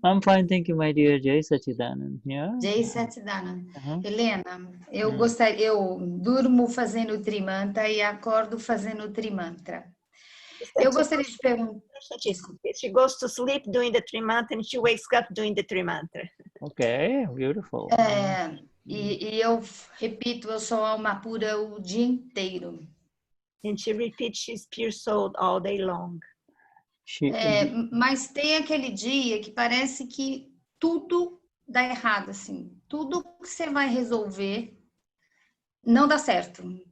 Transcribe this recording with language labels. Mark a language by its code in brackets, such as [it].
[en] I'm fine, thank you, my dear Jai Sachidanand. Yeah. Jai Sachidanand. [pt] Helena, eu durmo fazendo trimanta e acordo fazendo trimantra. Eu gostaria de perguntar. [en] She goes to sleep doing the trimantra and she wakes up doing the trimantra. Okay, beautiful. [pt] E eu repito, eu sou alma pura o dia inteiro. [en] And she repeats, she's pure soul all day long. [pt] Mas tem aquele dia que parece que tudo dá errado, assim. Tudo que você vai resolver não dá certo.